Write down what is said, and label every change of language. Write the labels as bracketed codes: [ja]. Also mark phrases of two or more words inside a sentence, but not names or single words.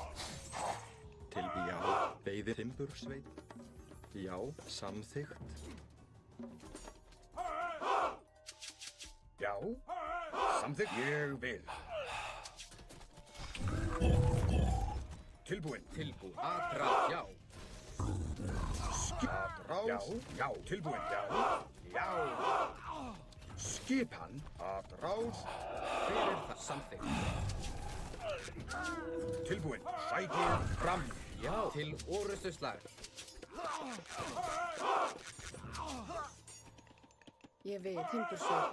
[is] Tilbúin. Já. Veiði timbursveit. Já. Samþykkt. Já. Samþykkt. Ég vil. Tilbúin. Tilbúin. Atrás. Já. Atrás. Já. Já. Tilbúin. Já. Já. Skipan. Atrás. Hver er það? Samþykkt. Tilbúin. Sækið fram. Já. Til orustu slag. Ég vil. Timbursveit.